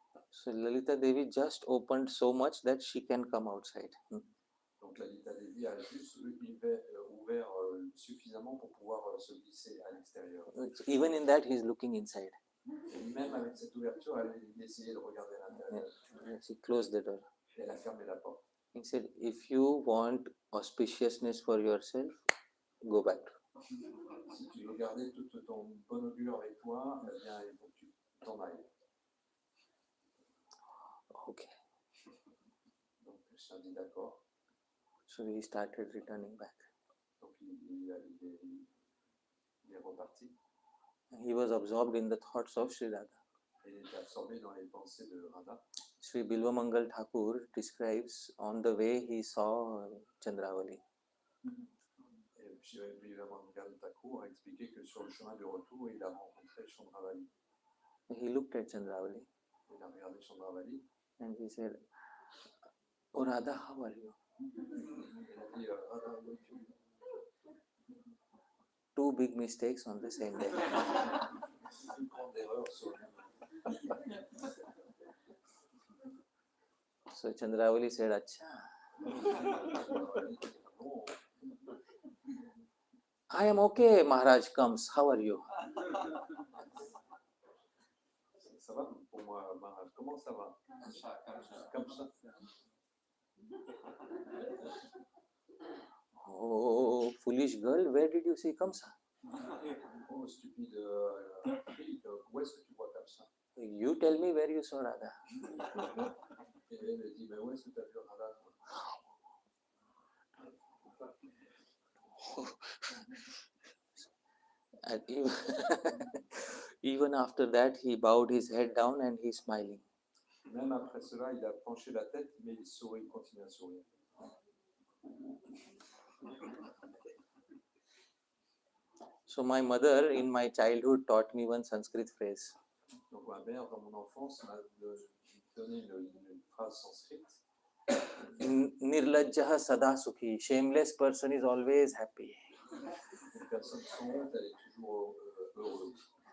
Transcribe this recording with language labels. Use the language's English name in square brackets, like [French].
[English] So Lalita Devi just opened so much that she can come outside. [French] Donc Lalita Devi a juste ouvert suffisamment pour pouvoir se glisser à l'extérieur. [English] Even in that, he is looking inside. [French] Et même avec cette ouverture, elle essayait de regarder à l'intérieur. [English] She closed the door. [French] Et elle a fermé la porte. [English] He said, "If you want auspiciousness for yourself, go back." [French] Si tu veux garder tout ton bon augure avec toi, eh bien, il faut que tu t'en ailles. [English] Okay. [French] Donc Krishna dit d'accord. [English] So he started returning back. [French] Donc il est reparti. [English] He was absorbed in the thoughts of Sri Radha. [French] Et il était absorbé dans les pensées de Radha. [English] Sri Bilvamangal Thakur describes on the way he saw Chandravali. [French] Et puis Mangal Thakur a expliqué que sur le chemin du retour, il a rencontré Chandravali. [English] He looked at Chandravali [French] Il a regardé Chandravali. [English] and he said, "Oh Radha, how are you?" [French] Il a dit Radha, où es-tu? [English] Two big mistakes on the same day. [French] Une grande erreur sur le [English] So Chandravali said, "Acha, [French] bon, [English] I am okay. Maharaj comes. How are you?" [French] ça va pour moi, Maharaj. Comment ça va? Comme ça. [English] Oh, foolish girl, where did you see Kamsa? [French] Oh, stupide fille, où est-ce que tu vois comme ça? [English] You tell me where you saw Radha. [French] Et elle dit, mais où est-ce que tu as vu Radha? [English] And even, even after that, he bowed his head down and he's smiling. [French] Même après cela, il a penché la tête, mais il sourit, il continue à sourire. [English] So my mother in my childhood taught me one Sanskrit phrase. [French] Donc ma mère, dans mon enfance, m'a donné une phrase sanskrit. [Sanskrit] Nirlajjah sada sukhi. [English] Shameless person is always happy. [French] Une personne sans honte, elle est toujours heureuse.